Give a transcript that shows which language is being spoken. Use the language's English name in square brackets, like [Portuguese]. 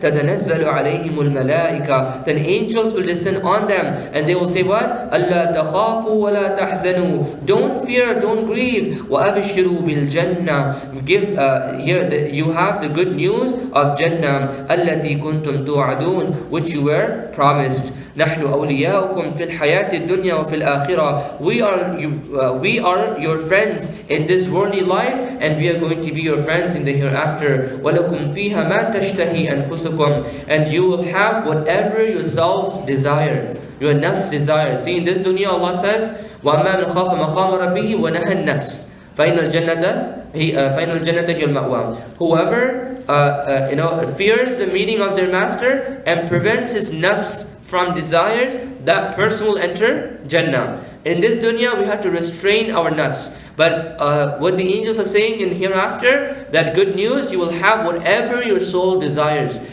[Arabic] تَتَنَزَّلُ عَلَيْهِمُ الْمَلَائِكَةِ, [English] then angels will descend on them and they will say what? [Arabic] أَلَّا تَخَافُوا وَلَا تَحْزَنُوا, [English] don't fear, don't grieve. [Arabic] وَأَبْشِرُوا بِالْجَنَّةِ, [English] you have the good news of Jannah. [Arabic] الَّتِي كُنْتُمْ تُوعَدُونَ, [English] which you were promised. [Arabic] نحن أولياؤكم في الحياة الدنيا وفي الآخرة. [English] We are your friends in this worldly life, and we are going to be your friends in the hereafter. [Arabic] وَلَكُمْ فِيهَا مَا تَشْتَهِي أَنفُسُكُمْ, [English] and you will have whatever yourselves desire, your nafs desire. See, in this dunya Allah says, [Arabic] وَأَمَّا مَنْ خَافَ مَقَامَ رَبِّهِ وَنَهَى النَّفْسِ فَإِنَّ الْجَنَّةَ هِيَ الْمَأْوَى. [English] Whoever fears the meeting of their master and prevents his nafs from desires, that person will enter Jannah. In this dunya, we have to restrain our nafs. But what the angels are saying in hereafter, that good news, you will have whatever your soul desires.